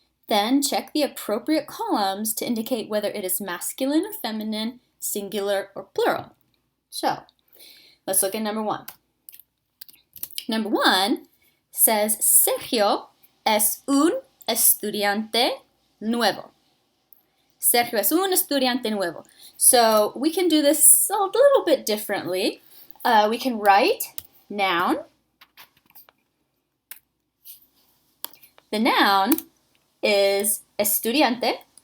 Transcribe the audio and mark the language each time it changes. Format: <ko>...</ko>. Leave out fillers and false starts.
<en>Then check the appropriate columns to indicate whether it is masculine or feminine, singular or plural. So, let's look at number 1. Number 1 says, Sergio</en> <es>es un estudiante nuevo. Sergio es un estudiante nuevo.</es> <en>So we can do this a little bit differently. We can write noun. The noun is estudiante.</en>